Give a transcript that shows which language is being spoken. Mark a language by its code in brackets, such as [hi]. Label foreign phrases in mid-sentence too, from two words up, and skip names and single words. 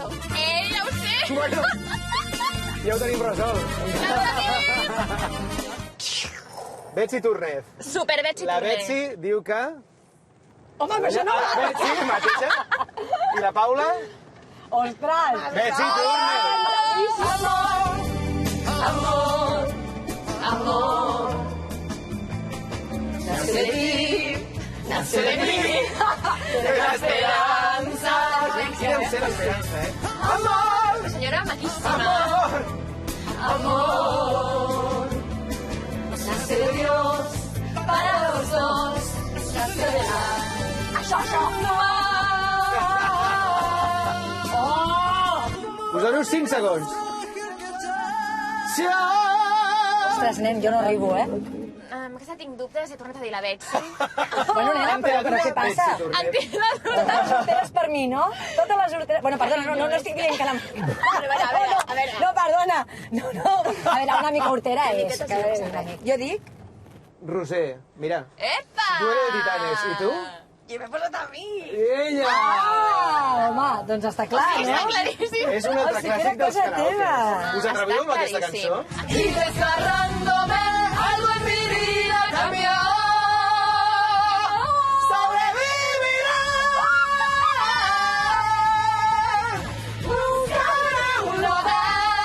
[ca] Ja ho sé. Bueno, ja ho tenim resolt. Betsy Túnez. Super Betsy La Túnez. Betsy diu que... Home, però això no... La Betsy mateixa. I la Paula? Ostres! Betsy Túnez. [es] Amor, amor, nace de mí, de la esperanza. [ca] Quina deu ser l'esperança, eh? [es] Amor, [ca] La senyora maquíssima. [es] amor, nace de Dios para los dos, nace de la... [ca] Us dono 5 segons. Ostres, nen, jo no arribo, eh? Aquesta tinc dubtes, he tornat a dir la Betsy. Bueno, nena, però què passa? En tinc la dubte. Totes les horteres per mi, no? Totes les horteres... Bueno, perdona, no estic dient que la... A veure. No, perdona. No. A veure, una mica hortera és. Jo dic... Roser, mira, Epa! tu eres de Titanes, i tu? I m'he posat a mi. I ella! Home, doncs està clar, Està no? claríssim. És un altre O sigui que era clàssic dels cosa teva. karaokes. Us atreviu amb aquesta claríssim. cançó? [es] Y desgarrándome, algo en mi vida cambió. Sobreviviré. Buscaré un lugar